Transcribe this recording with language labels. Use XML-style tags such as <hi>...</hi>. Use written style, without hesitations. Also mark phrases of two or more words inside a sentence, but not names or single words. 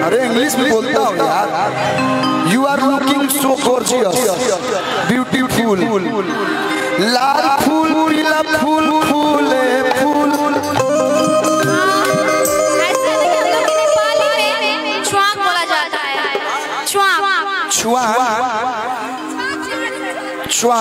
<hi>इंग्लिश में बोलता हूँ यार।</hi> <en>you are looking so gorgeous beautiful.</en> <hi>लाल फूल पीला फूल फूले फूल। ऐसे नहीं, हम लोग नेपाली में छुआंग बोला जाता है। छुआंग छुआंग छुआंग</hi>